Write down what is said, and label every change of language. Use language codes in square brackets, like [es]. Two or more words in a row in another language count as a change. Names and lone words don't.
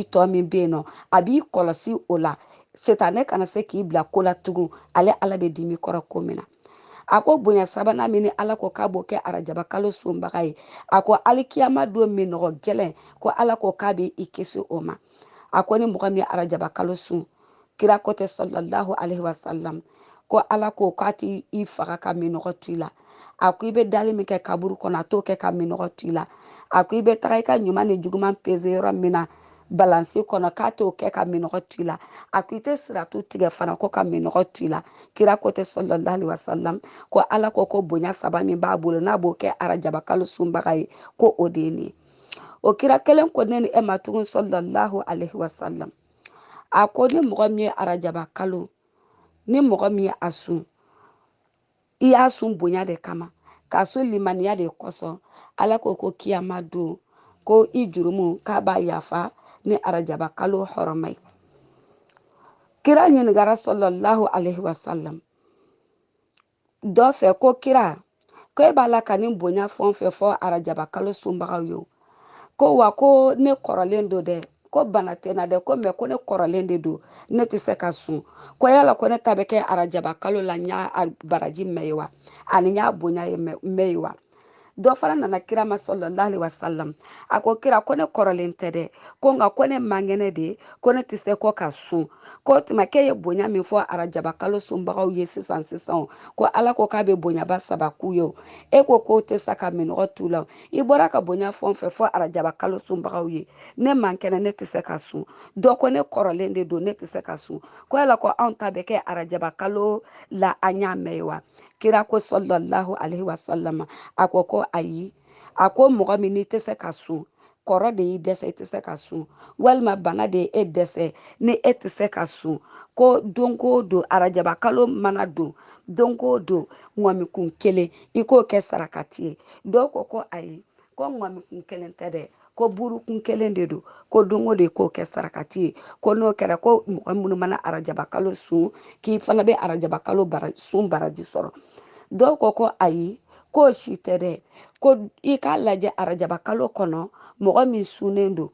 [bm] tɔ min bɛ yen nɔ a b'i kɔlɔsi o la setanɛ kana se k'i bila ko la tugun ale ala bɛ dimi kɔrɔ ko min na a ko bonya sabanan min ni ala ko k'a b'o kɛ arajaba kalo sunbaga ye a ko alikiyama don min nɔgɔ gɛlɛn ko ala ko k'a bɛ i kisi o ma a ko ni mɔgɔ min ye arajaba kalo sun kira ko tɛ [ar] sallallahu alaihi wasallam [bm] ko ala ko k'a ti i faga ka minɔgɔ to i la a ko i bɛ dali min kɛ kaburu kɔnɔ a t'o kɛ ka minɔgɔ to i la a ko i bɛ taga i ka ɲuman ni juguman peze yɔrɔ min na balansi kɔnɔ k'a t'o kɛ ka minɔgɔ to i la a ko i tɛ siratu tigɛ fana ko ka minɔgɔ to i la kira ko tɛ [ar] sallallahu alaihi wasallam [bm] ko ala ko bonya saba min b'a bolo n'a b'o kɛ arajaba kalo sunbaga ye ko o de ye nin ye o kira kelen ko ne ni e ma tugun [ar] sallallahu alaihi wasallam [bm] a ko ni mɔgɔ min ye arajaba kalo ni mɔgɔ min ye a sun i y'a sun bonya de kama k'a sun limaniya de kosɔn ala ko kiyama don ko i jurumu k'a b'a yafa ni arajaba kalo hɔrɔma ye kira ɲinigara [ar] sallallahu alaihi wasallam [bm] dɔ fɛ ko kira ko e b'a la ka nin bonya fɛn o fɛn fɔ arajaba kalo sunbagaw ye ko wa ko ne kɔrɔlen do dɛ ko bana tɛ na dɛ ko mɛ ko ne kɔrɔlen de don ne tɛ se ka sun ko yala ko ne ta bɛ kɛ arajaba kalo la n y'a baraji mɛn ye wa ani n y'a bonya ye mɛn ye wa dɔ fana nana kira ma [ar] sallallahu alaihi wasallam [bm] a ko kira ko ne kɔrɔlen tɛ dɛ ko nka ko ne man kɛnɛ de ko ne tɛ se ko ka sun ko tuma k'e ye bonya min fɔ arajaba kalo sunbagaw ye sisan ko ala ko k'a bɛ bonyaba saba k'u ye e ko k'o tɛ se ka minɔgɔ t'u la i bɔra ka bonya fɛn o fɛn fɔ arajaba kalo sunbagaw ye ne man kɛnɛ ne tɛ se ka sun dɔ ko ne kɔrɔlen de don ne tɛ se ka sun ko yala ko anw ta bɛ kɛ arajaba kalo la an y'a mɛn ye wa kira ko [ar] sallallahu alaihi wasallam [bm] a ko ayi a ko mɔgɔ min n'i tɛ se ka sun kɔrɔ de y'i dɛsɛ i tɛ se ka sun walima bana de ye e dɛsɛ ni e tɛ se ka sun ko don o don arajaba kalo mana don o don ŋɔmikun kelen i k'o kɛ sarakati ye dɔw ko ayi ko ŋɔmikun kelen tɛ dɛ ko burukun kelen de don ko don o don i k'o kɛ sarakati ye ko n'o kɛra ko mɔgɔ minnu mana arajaba kalo sun k'i fana bɛ arajaba kalo sun baraji sɔrɔ dɔw ko ayi k'o si tɛ dɛ ko i k'a lajɛ arajaba kalo kɔnɔ mɔgɔ min sunnen